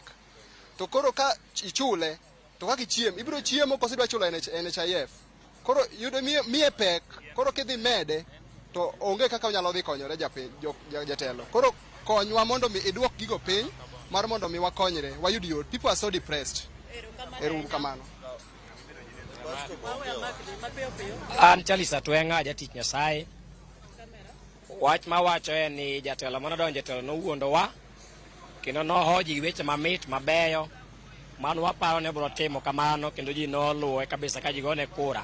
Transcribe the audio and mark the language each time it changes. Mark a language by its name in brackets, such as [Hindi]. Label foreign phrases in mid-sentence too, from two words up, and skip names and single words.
[Luo (Kenya and Tanzania)] To koro ka ichule to kaka ichiem, ibiro chiemo koso idwa chulo NHIF. Koro yudo miye pek, koro kidhi mede to onge kaka onyalo dhi konyore jatelo. Koro konywa mondo mi idwok gigo piny mar mondo mi wakonyre, wayud yot. [English] People are so depressed. [Luo (Kenya and Tanzania)] Ero kamano. An Chalisa Twenga jatich Nyasaye. Wach ma wacho en ni jatelo manodonjo jatelo nowuondowa kendo nohoji weche mamit mabeyo man waparo ne biro timo kamano kendo ji noluwe kabisa ka ji gone kura.